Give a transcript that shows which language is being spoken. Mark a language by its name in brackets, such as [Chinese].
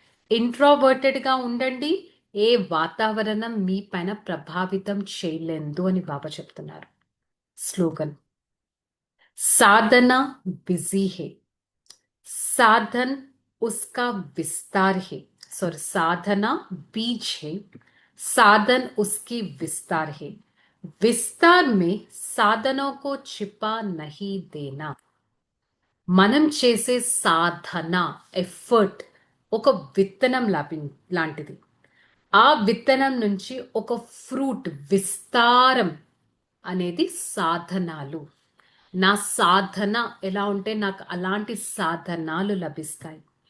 [Telugu] ఇంట్రోవర్టెడ్గా ఉండండి, ఏ వాతావరణం మీ పైన ప్రభావితం చేయలేదు అని బాబా చెప్తున్నారు. [Hindi] స్లోగన్, సాధన బిజీ హే, సాధన్ ఉస్కా విస్తార్ హే. सॉरी, साधना बीज है, साधन उसकी विस्तार है. विस्तार में साधनों को छिपा नहीं देना. [Telugu] మనం చేసే సాధన, ఎఫర్ట్ ఒక విత్తనం లాంటిది. ఆ విత్తనం నుంచి ఒక ఫ్రూట్, విస్తారం అనేది సాధనాలు. నా సాధన ఎలా ఉంటే నాకు అలాంటి సాధనాలు లభిస్తాయి.